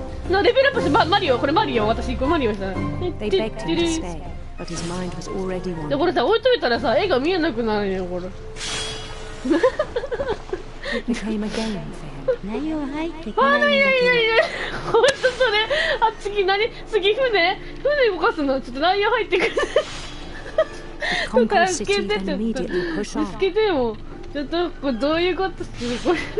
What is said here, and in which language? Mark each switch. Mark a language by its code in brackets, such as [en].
[ja] レベルアップしてマリオ、これマリオ、私マリオした。 [en] They begged him to stay, but his mind was already wandering. [ja] これさ置いといたらさ絵が見えなくなるよこれ。 [en] It became a game for him. [ja] 内容入ってこないんだけど。本当それ。あ、次船動かすのちょっと内容入ってくる。 [en] The conquered city then immediately pushed on. [ja] つけてもちょっとこれどういうことするこれ。